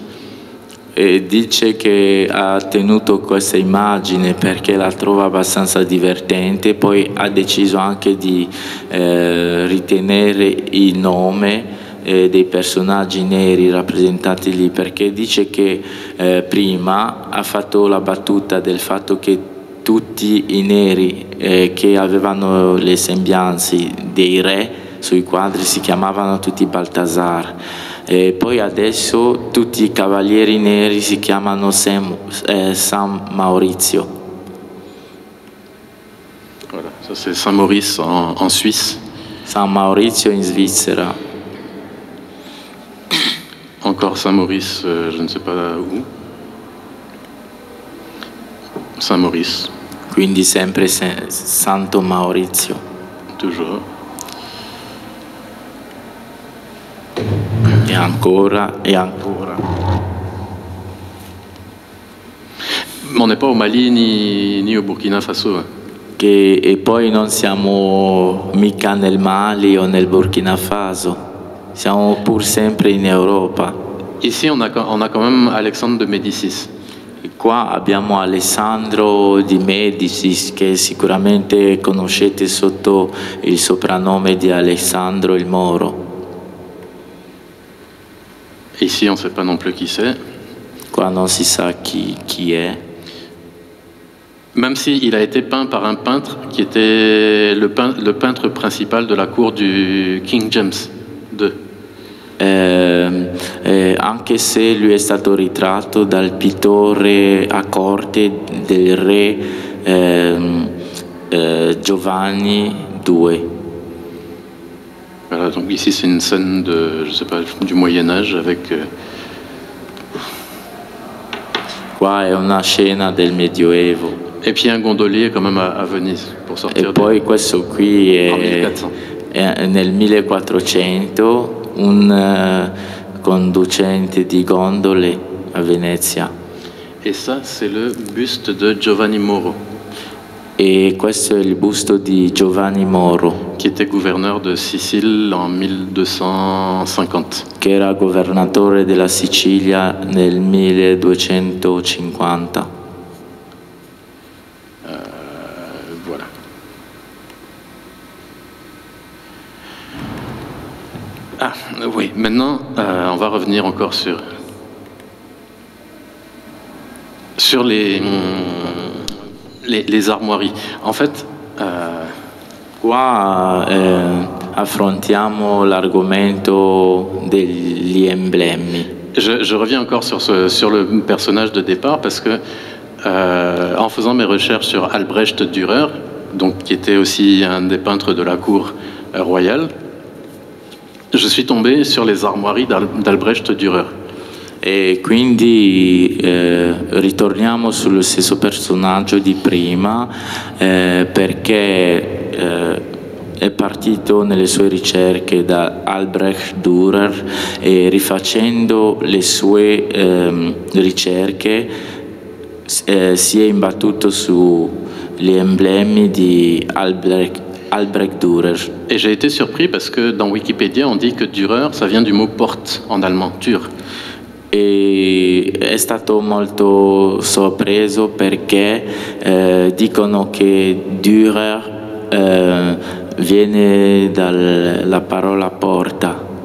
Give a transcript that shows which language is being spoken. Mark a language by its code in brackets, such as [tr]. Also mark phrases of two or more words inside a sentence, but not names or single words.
[it] E dice che ha tenuto questa immagine perché la trova abbastanza divertente, poi ha deciso anche di ritenere il nome dei personaggi neri rappresentati lì, perché dice che prima ha fatto la battuta del fatto che tutti i neri che avevano le sembianze dei re sui quadri si chiamavano tutti Balthazar. E poi adesso tutti i cavalieri neri si chiamano San Maurizio. [fr] Voilà, ça c'est Saint-Maurice en Suisse. [it] San Maurizio in Svizzera. [fr] Encore Saint-Maurice, je ne sais pas où. Saint-Maurice. [it] Quindi sempre Santo Maurizio. [fr] Toujours. [it] E ancora, e ancora. [fr] On n'est pas au Mali ni au Burkina Faso. [it] E poi non siamo mica nel Mali o nel Burkina Faso, siamo pur sempre in Europa. [fr] Ici, on a quand même Alexandre de Médicis. [it] Qua abbiamo Alessandro di Médicis, che sicuramente conoscete sotto il soprannome di Alessandro il Moro. [fr] Ici, on ne sait pas non plus qui c'est. [it] Qua non si sa chi è. [fr] Même s'il a été peint par un peintre qui était le peintre principal de la cour du King James II. [it] Anche se lui è stato ritratto dal pittore a corte del re Giovanni II. [fr] Voilà, donc ici c'est une scène de, je sais pas, du Moyen-Âge avec... [it] Qua è una scena del Medioevo. [fr] Et puis un gondolier quand même à Venise pour sortir. [it] E poi questo qui è nel 1400 un conducente di gondole a Venezia. [fr] Et ça c'est le buste de Giovanni Moro. [it] E questo è il busto di Giovanni Moro, [fr] qui était gouverneur de Sicile en 1250. [it] Che era governatore della Sicilia nel 1250. [fr] Voilà. Ah oui, maintenant on va revenir encore sur les armoiries. En fait, [it] qua affrontiamo l'argomento degli emblemi. [fr] Je reviens encore sur le personnage de départ parce que en faisant mes recherches sur Albrecht Dürer, donc qui était aussi un des peintres de la cour royale, je suis tombé sur les armoiries d'Albrecht Dürer. [it] E quindi ritorniamo sullo stesso personaggio di prima perché è partito nelle sue ricerche da Albrecht Dürer e rifacendo le sue ricerche si è imbattuto sugli emblemi di Albrecht Dürer. [fr] Et j'ai été surpris parce que dans Wikipédia, on dit que Dürer, ça vient du mot porte en allemand, Tür. [it] E è stato molto sorpreso perché dicono che Dürer viene dalla parola porta